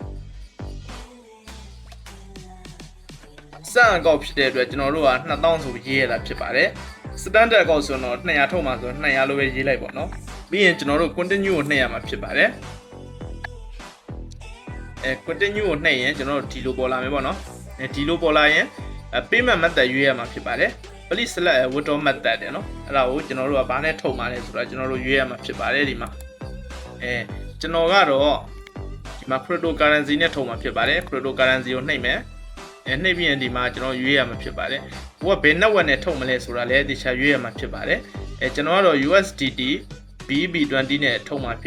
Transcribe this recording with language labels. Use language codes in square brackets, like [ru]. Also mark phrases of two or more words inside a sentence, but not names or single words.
[my] စံအကောင့်ဖြစ်တဲ့အတွက်ကျွန်တော်တို့က2000ဆိုရေးရတာဖြစ်ပါတယ် standard အကောင့်ဆိုတော့200ထုတ်မှာဆိုတော့200လိုပဲရေးလိုက်ပေါ့နော်ပြီးရင်ကျွန်တော်တို့ continue ကိုနှိပ်ရမှာဖြစ်ပါတယ်continue ကိုနှိပ်ရင်ကျွန်တော်တို့ဒီလိုပေါ်လာမယ်ပေါ့နော်ဒီလိုပေါ်လာရင် [en] payment method [my] ရွေးရမှာ ဖြစ်ပါတယ် [en] please select a withdraw method [my] တဲ့နော်အဲ့ဒါကိုကျွန်တော်တို့ကဘာနဲ့ထုတ်မှာလဲဆိုတော့ကျွန်တော်တို့ရွေးရမှာဖြစ်ပါတယ်ဒီမှာကျွန်တော်ကတော့ဒီမှာ cryptocurrency နဲ့ထုတ်မှာဖြစ်ပါတယ် cryptocurrency ကိုနှိပ် မယ်နှိပ်ပြီးရင်ဒီမှာကျွန်တော်ရွေးရမှာဖြစ်ပါတယ်ဟိုကဘယ် network နဲ့ထုတ်မလဲဆိုတာလည်းတခြားရွေးရမှာဖြစ်ပါတယ်ကျွန်တော်ကတော့ USDT BB20 နဲ့ထုတ်မှာ